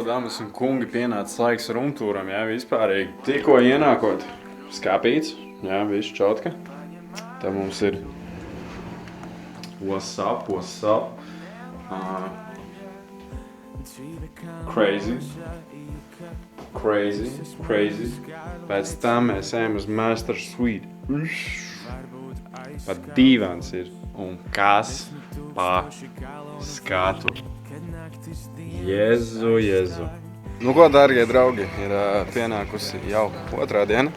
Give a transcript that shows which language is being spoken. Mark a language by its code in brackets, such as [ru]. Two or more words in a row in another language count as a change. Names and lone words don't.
[lv] Dāmas un kungi, pienācis laiks rumtūram, jā, vispārīgi. Tikko ienākot skāpīts, jā, viss čotka. Tā mums ir [en] what's up. [lv] Crazy. Pēc tam mēs ejam uz Master Suite. Pat dīvāns ir. Un kas pa skatu? Jezu. Nu ko, dārgie draugi, ir pienākusi jau otrā diena.